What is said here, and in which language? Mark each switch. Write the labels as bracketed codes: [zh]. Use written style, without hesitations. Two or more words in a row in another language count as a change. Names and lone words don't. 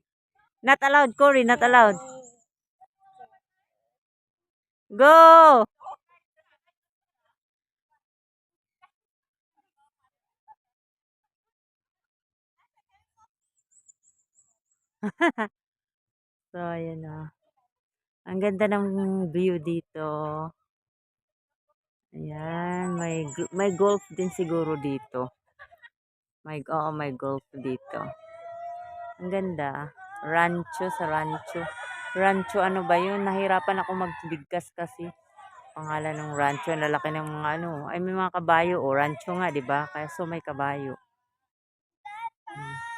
[en] Not allowed, Cory, not allowed. Go! So, [tl] ayan na. Ang ganda ng view dito. Ayan, may golf din siguro dito. May golf dito. Ang ganda. Rancho sa rancho. Rancho ano ba yun? Nahirapan ako magbigkas kasi. Pangalan ng rancho, ang lalaki ng mga ano. Ay, may mga kabayo. O, rancho nga, di ba? Kaya so may kabayo. Hmm.